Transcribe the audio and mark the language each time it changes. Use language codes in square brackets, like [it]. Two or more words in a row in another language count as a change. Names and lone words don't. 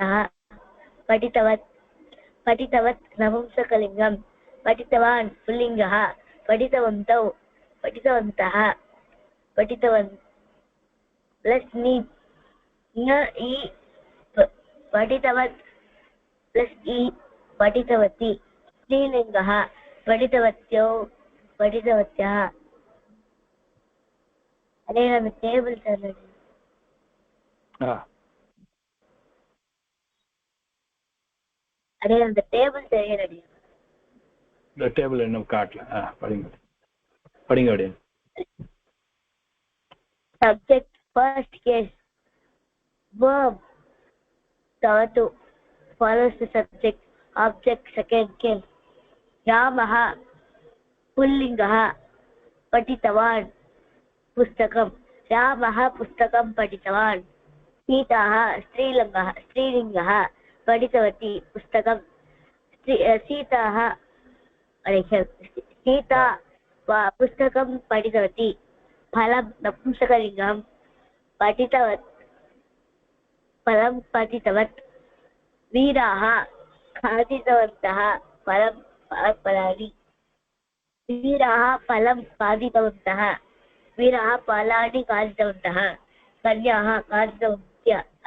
[sa] पठितवत् पठितवत् नपुंसकलिङ्गं पठितवान् पुल्लिङ्गः पठितवन्तौ पठितवन्तः पठितवन् प्लस नी न ई पठितवत् प्लस ई पठितवती स्त्रीलिङ्गः पठितवत्यौ पठितवत्यः. [ta] अरे நம்ம டேபிள் சொல்லுங்க. अरे அந்த டேபிள் தெரியலடி. இந்த டேபிள் என்ன காட்டல. படிங்க அப்படியே. [en] Subject first case, verb tavatu follows the subject, object second case. [sa] Ramah पुल्लिङ्गः पठितवान् पुस्तकं. रामः पुस्तकं पठितवान्. सीता स्त्रीलिङ्गः पठितवती पुस्तकं. सीताः सीता पुस्तकं पठितवती फलं नपुंसकलिङ्गं पठितवत् फलं पठितवत् वीराः खादितवन्तः फलं फलानि वीराः फलं खादितवन्तः वीराः फलानि खादितवन्तः कन्याः खादितवत्य